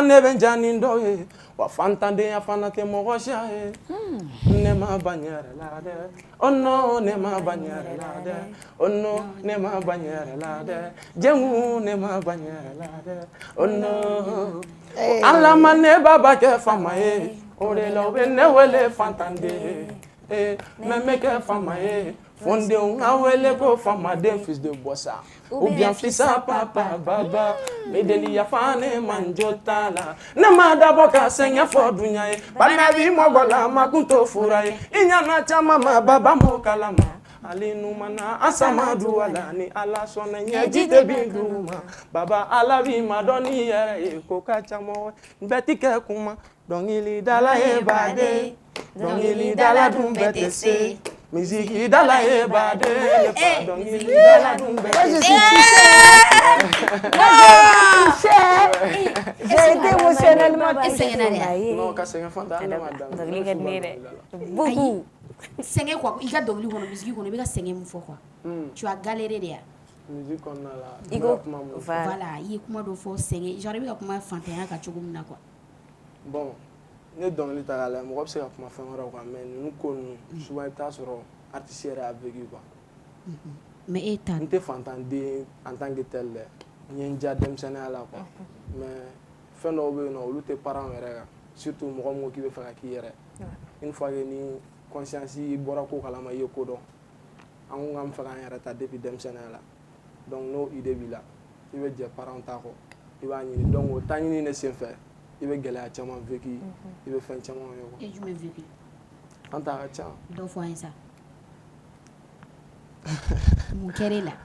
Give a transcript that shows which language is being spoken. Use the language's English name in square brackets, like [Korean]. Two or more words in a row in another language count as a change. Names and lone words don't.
[Bambara] ne bɛ ja ni dɔ ye wa fantandenya fana tɛ mɔgɔ siya ye ne ma ban n yɛrɛ la dɛ [French] oh non [Bambara] ne ma ban n yɛrɛ la dɛ [French] oh non [Bambara] ne ma ban n yɛrɛ la dɛ jɛngu ne ma ban n yɛrɛ la dɛ [French] oh non [Bambara] ala ma ne baba kɛ fama ye o de la u bɛ ne wele fantanden mɛ me kɛ fama ye fondenw a wele ko famaden [French] fils de bossa ou bien fils à papa [Bambara] baba me deli yafa ne manjo t'a la ne ma dabɔ ka sɛgɛn fɔ dunya ye bana b'i mɔgɔ la ma kun t'o fura ye i ɲana caman ma baba m'o kalama ali numana an sama du ala ni ala sɔnna ɲɛji tɛ bin dugu ma baba ala b'i ma dɔn n'i yɛrɛ ye ko ka caman bɛɛ ti kɛ kuma dɔnkilidala ye baden dɔnkilidala dun bɛɛ tɛ se [French] musique dans la ébade [Bambara] dɔnkilidala dun bɛɛ tɛ se [French] j'ai été émotionnellement [Bambara] non ka sɛgɛn Fanta ne ma daminɛ beaucoup sɛgɛn quoi i ka dɔnkili kɔnɔ musique kɔnɔ i bɛ ka sɛgɛn mun fɔ quoi [French] tu as galéré [Bambara] de ya musique kɔnɔna la i ko voilà i ye kuma dɔ fɔ sɛgɛn genre i bɛ ka kuma fantanya kan cogo min na quoi bon ne dɔnkili ta k'a lajɛ mɔgɔ bɛ se ka kuma fɛn wɛrɛw kan mais ninnu ko ninnu souvent i bɛ taa sɔrɔ artiste yɛrɛ y'a vécu quoi mais e ta n tɛ fantanden [French] en tant que tel [Bambara] dɛ n ye n diya denmisɛnninya la quoi mais fɛn dɔw bɛ yen nɔ olu tɛ parents yɛrɛ kan surtout mɔgɔ min ko k'i bɛ fɛ ka k'i yɛrɛ [French] une fois que [Bambara] ni conscience bɔra ko kalama i ye ko dɔn an ko k'an bɛ fɛ k'an yɛrɛ ta depuis denmisɛnninya la donc n'o idée b'i la i bɛ jɛ parents ta kɔ i b'a ɲini donc o ta ɲini ne senfɛ i bɛ gɛlɛya caman vécu i bɛ fɛn caman ye quoi. E jumɛn vécu? An ta ka ca. Dɔ fɔ an ye sa. Mun kɛra e la?